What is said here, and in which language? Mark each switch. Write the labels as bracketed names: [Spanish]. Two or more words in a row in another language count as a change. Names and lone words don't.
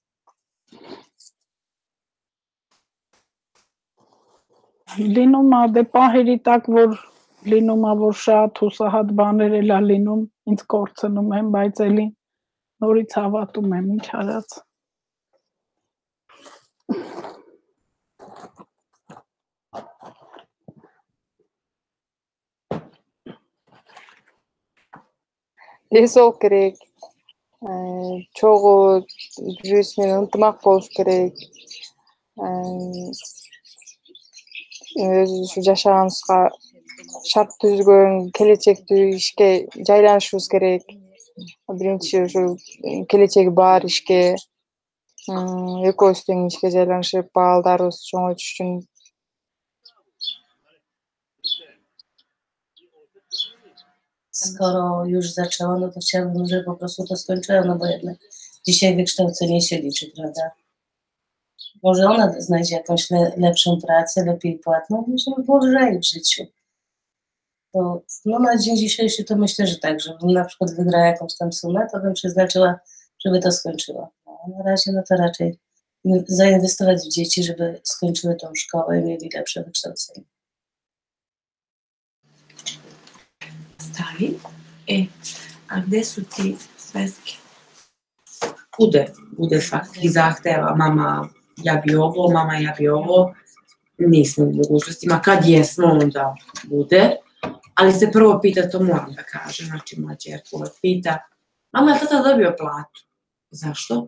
[Armenian] Լինում է դե պահերի տակ, որ լինում է, որ շատ հուսահատ բաներ էլ է լինում, ինձ կորցնում եմ, բայց էլի նորից հավատում եմ, ինչ արած։ [Kyrgyz] Ес ол керек. Чогуу жүрүш менен ынтымак болуш керек. Өзү жашаганыбызга шарт түзгөн келечектүү ишке жайланышыбыз керек. Биринчи ушу келечеги бар ишке, экөөбүз тең ишке жайланышып, балдарыбыз чоңойтуш үчүн. [Polish] Skoro już zaczęła, no to chciałabym, żeby po prostu to skończyła, no bo jednak dzisiaj wykształcenie się liczy, prawda? Może ona znajdzie jakąś lepszą pracę, lepiej płatną, żeby było lżej w życiu. To, no na dzień dzisiejszy to myślę, że tak, żebym na przykład wygrała jakąś tam sumę, to bym przeznaczyła, żeby to skończyła. No, na razie no to raczej zainwestować w dzieci, żeby skończyły tą szkołę i mieli lepsze wykształcenie. [Serbian] Stavi. A gde su ti sveske? Bude svakih zahteva, mama ja bi ovo, nismo u mogućnostima, kad jesmo onda bude, ali se prvo pita, to moram da kažem, znači moja ćerka uvek pita, mama je tata dobio platu, zašto?